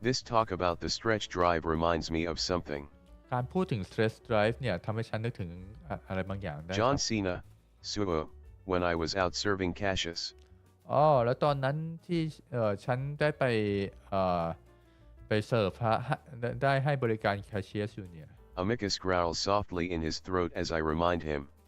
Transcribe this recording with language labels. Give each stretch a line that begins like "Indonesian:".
English: This talk about the stretch drive reminds me of something.
Thai: การพูดถึง stretch drive เนี่ยทำให้ฉันนึกถึงอะไรบางอย่างได้
English: John Cena, Suo, when I was out serving Cassius.
Thai: แล้วตอนนั้นที่ฉันได้ไปเสิร์ฟได้ให้บริการแคชเชียร์อยู่เนี่ย
English: Amicus growls softly in his throat as I remind him.